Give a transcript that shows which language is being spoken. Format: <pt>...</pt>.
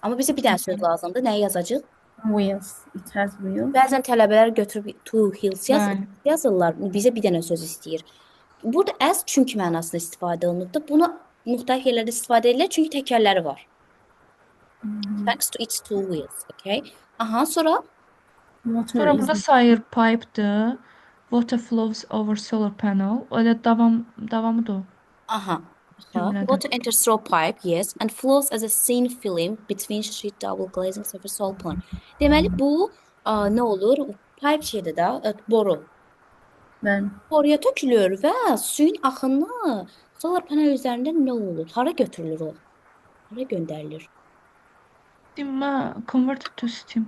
<az>Amma bizə bir dənə söz lazımdır. Nəyi yazacağıq?</az> <en>Wheels. It has wheels.</en> <az>Bəzən tələbələr götürüb</az> <en>two wheels</en> <az>Bəli. yazırlar. Bizə bir dənə söz istəyir. Burada as çünki mənasında istifadə olunubdur. Bunu müxtəlif yerlərdə istifadə edirlər çünki təkərləri var.</az> <en>Thanks to its two wheels.</en> <az>Okay. Aha, sonra</az> <en>Water</en> <az>Sonra</az> <en>is</en> <az>burada sayır pipe'dır.</az> <en>Water flows over solar panel.</en> <az>Öyle davamıdır o. aha. Cümlədə.</az> <en>Water enters through pipe, yes, and flows as a thin film between sheet double glazing surface solar panel.</en> <az>Deməli bu nə olur? Pipe şeydir də, boru. Bəli. Boruya tökülür və suyun axını solar panel üzərində nə olur? Hara götürülür o? Hara göndərilir?</az> <en>Dimma converted to steam.</en>